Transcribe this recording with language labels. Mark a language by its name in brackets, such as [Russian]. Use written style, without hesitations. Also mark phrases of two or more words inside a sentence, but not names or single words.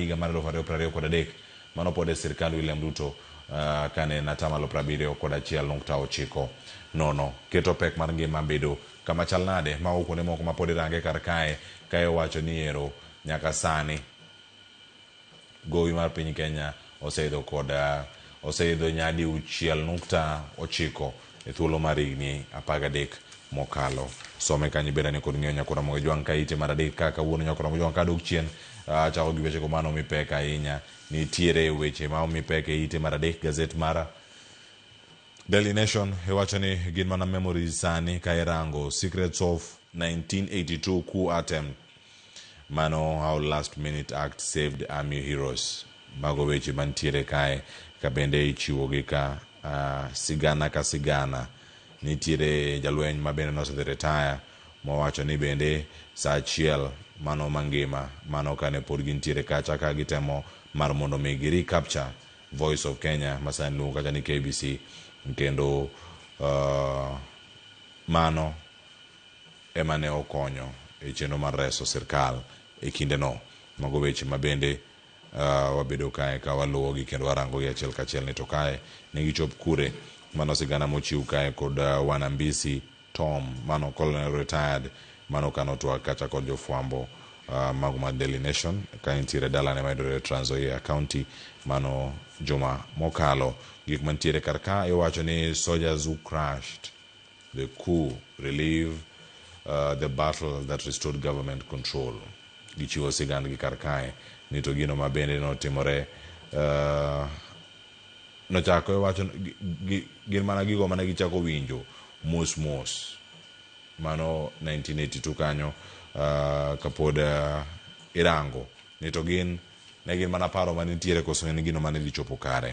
[Luo (Kenya and Tanzania)] higa mar 2023 mano pod sirkand William Ruto kane natamalo 71.9 keto pek mar ngima bedo kama chal nade ma okone moko ma pod range kar kae kae wacho ni ero nyaka sani gowi mar piny Kenya oseidho nyadi 6.9 e thuolo mar higni 13 mokalo. Some kanyi beda ni kod ng'eyo nyakora Mogejwang' ka ite mar 3 kaka wuono nyakora Mogejwang' ka dok chien chako gi weche go mano mi pek ahinya. Nitiere weche ma mi pek e ite mar 3 gazet mar Daily Nation iwacho ni gin mana memories sani ka irango [English] secrets of 1982 coup attempt [Luo (Kenya and Tanzania)] mano [English] how last minute act saved army heroes [Luo (Kenya and Tanzania)] mago weche mantiere kae ka bende ichiwogi ka sigana ka sigana. Nitiere jalweny ma bende nosedhi retire mowacho ni bende sa achiel mano mangima mano kane pod gintiere kacha ka gitemo mar mondo mi gi recapture Voice of Kenya masani luongo kacha ni KBC kendo mano ema ne okonyo e chenro mar reso sirkal e kinde no. Mago weche ma bende wabedo kae ka waluwogi kendo warango gi achiel kachiel ni to kae ne gichop kure mano sigana mochiw kae kod Wanambisi Tom mano [English] colonel retired [Luo (Kenya and Tanzania)] mano kano twak kacha kod jofwambo mago ma Daily Nation ka intiere dalane maidore Trans Nzoia County mano juma mokalo. Gik mantiere karka iwacho ni [English] soldiers who crashed the coup relieve the battle that restored government control. [Luo (Kenya and Tanzania)] Gichiwo sigand gi karkae ni to gino ma bende notimore nochako iwacho gin mana gigo mane gichako winjo mos mano 1982 kanyo kapod irango ni to gin mana paro manitiere koso ni gino mane dichopo kare.